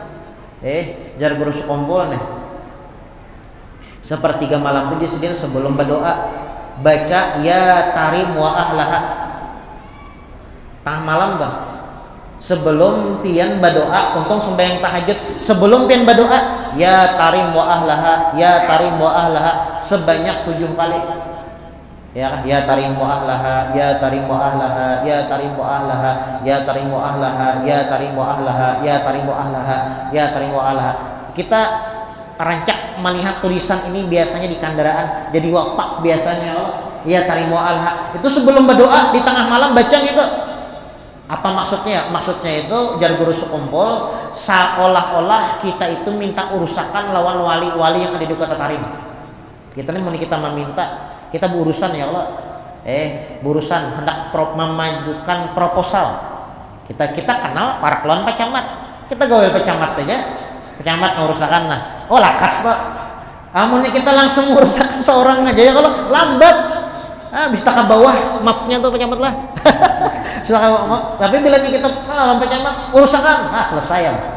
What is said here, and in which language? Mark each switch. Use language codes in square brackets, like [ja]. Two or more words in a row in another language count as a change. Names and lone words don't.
[bjn] Jar guru sekompol nih. Sepertiga malam itu dia sendiri sebelum berdoa baca [ar] يا تريم وأهلها. [bjn] Tengah malam tuh sebelum pian berdoa, untung sembahyang tahajud, sebelum pian berdoa [ar] يا تريم وأهلها, يا تريم وأهلها [bjn] sebanyak 7 kali. [ar] يا تريم وأهلها، يا تريم وأهلها، يا تريم وأهلها، يا تريم وأهلها، يا تريم وأهلها، يا تريم وأهلها، يا تريم وأهلها. [bjn] Kita rancak melihat tulisan ini biasanya di kendaraan, jadi wapak biasanya [ar] يا تريم وأهلها. [bjn] Itu sebelum berdoa di tengah malam baca gitu. Apa maksudnya? Maksudnya itu jar guru sekumpul seolah-olah kita itu minta urusakan lawan wali-wali yang ada di kota Tarim. Kita ini kita meminta, kita berurusan [ar] يا الله. [bjn] Berurusan hendak memajukan proposal. Kita kenal para kelon pecamat. Kita gawe pecamat aja. Pecamat ngurusakan nah. Oh lakas Pak. Amunnya kita langsung ngurusakan seorang aja ya kalau lambat. Bisa ke bawah mapnya tuh pecamat lah. Bisa ke bawah map. Tapi bilangnya kita lawan pecamat urusakan, selesai ya.